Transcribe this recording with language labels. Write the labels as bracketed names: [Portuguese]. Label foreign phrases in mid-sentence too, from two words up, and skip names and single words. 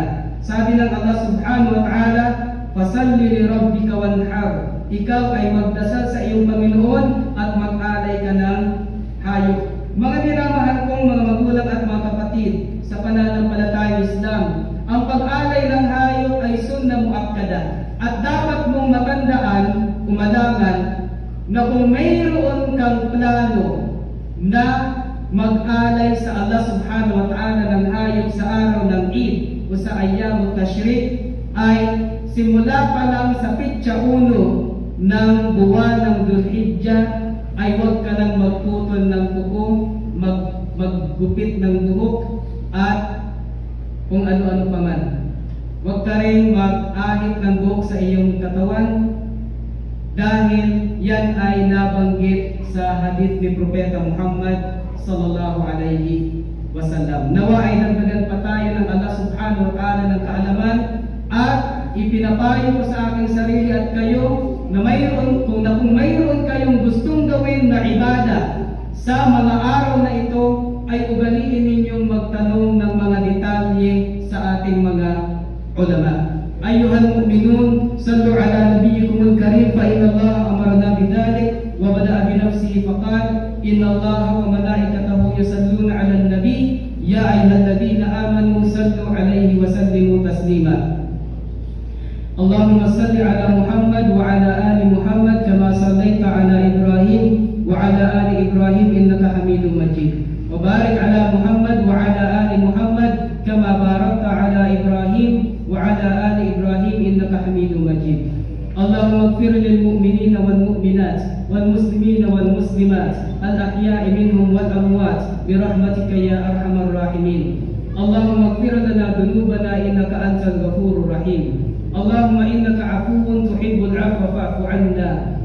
[Filipino] Sabi ng Allah [Arabic] سبحانه وتعالى, "فصل لربك وانحر." [Filipino] Ikaw ay magdasal sa iyong Panginoon at mag-alay ka ng hayop. Mga minamahal kong mga magulang at mga kapatid sa pananampalatayang Islam, ang pag-alay ng hayop ay sunna muakkada at dapat mong matandaan, umalangan, na kung mayroon kang plano na mag-alay sa Allah [Arabic] سبحانه وتعالى [Filipino] ng hayop sa araw ng Eid o sa Ayyamut Tashriq, ay simula pa lang sa pitsa 1 ng buwan ng Dhul-Hijjah ay huwag ka nang magputol ng kuko, maggupit ng buhok at kung ano-ano pa man. Huwag ka rin mag-ahit ng buhok sa iyong katawan dahil yan ay nabanggit sa hadith ni Propeta Muhammad [Arabic] صلى الله عليه وسلم. [Filipino] Nawa ay nagdagan pa tayo ng Allah [Arabic] سبحانه وتعالى [Filipino] ng kaalaman at ipinapayo ko sa aking sarili at kayo na kung mayroon kayong gustong gawin na ibada sa mga araw na ito, ay ugaliin ninyong magtanong ng mga detalye sa ating mga ulama. [Arabic] أيها المؤمنون صلوا على نبيكم الكريم فإن الله أمرنا بذلك وبدأ بنفسه فقال إن الله وملائكته يصلون على النبي يا أيها الذين آمنوا صلوا عليه وسلموا تسليما. اللهم صل على محمد وعلى آل محمد كما صليت على إبراهيم وعلى آل إبراهيم إنك حميد مجيد. وبارك على محمد وعلى آل محمد كما باركت على إبراهيم وعلى آل إبراهيم إنك حميد مجيد. اللهم اغفر للمؤمنين والمؤمنات والمسلمين والمسلمات الأحياء منهم والأموات برحمتك يا أرحم الراحمين. اللهم اغفر لنا ذنوبنا إنك أنت الغفور الرحيم. اللهم إنك عفو تحب العفو فاعف عنا.